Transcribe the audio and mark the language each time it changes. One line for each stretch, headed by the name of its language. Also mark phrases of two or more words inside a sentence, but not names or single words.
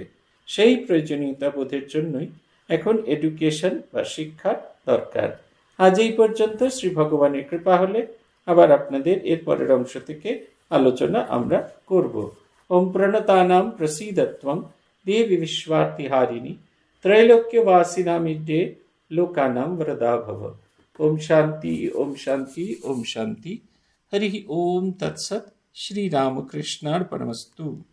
Bangla: সেই প্রয়োজনীয়তা বোধের জন্যই এখন এডুকেশন বা শিক্ষা দরকার। আজ এই পর্যন্ত। শ্রী ভগবানের কৃপা হলে আবার আপনাদের এর পরের অংশ থেকে আলোচনা আমরা করব।
Sanskrit: ওম প্রণতানাম প্রসীদত্বম দেবী বিশ্বার্তিহারিণী त्रैलोक्यवासिनामिड्डे लोकानां वरदा भव। ओम शांति ओम शांति ओम शांति। हरि ओम तत्सत। श्री रामकृष्णार्पणमस्तु।